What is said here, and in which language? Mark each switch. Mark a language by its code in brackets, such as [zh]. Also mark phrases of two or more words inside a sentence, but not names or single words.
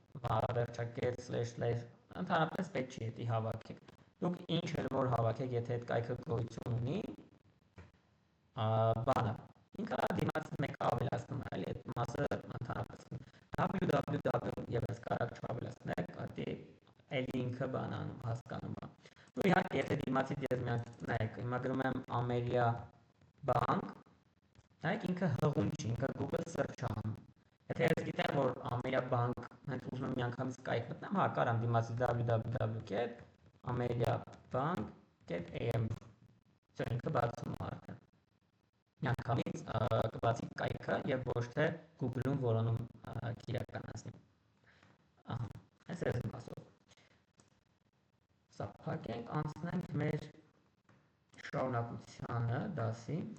[hy] / ընդհանրապես պետք չի դա հավաքեք։ Դուք ինչ էլ որ հավաքեք, եթե այդ կայքը գոյություն ունի, բանը, ինքը դիմացից մեկը ավելացնում է, էլի այդ մասը ընդհանրապես www եւս կարակ չավելացնեք, դա Ու իհարկե եթե դիմացի դերձ միանք նայեք, հիմա գրում եմ Ամերիա բանկ, նայեք ինքը հղում չի, ինքը Google search-ը հանում։ Եթե ես գիտեմ, որ Ամերիա բանկ հենց ուզում եմ միանգամից կայք մտնեմ, հա, կարամ դիմացի www.ameriabank.am, չէ, ինքը բացում է արդեն։ Միանգամից կբացի կայքը եւ ոչ թե Google-ում որոնում կիրականացնի։ Ահա, այս է մասով։ Սա փակենք, անցնենք մեր շարունակությանը, դասի։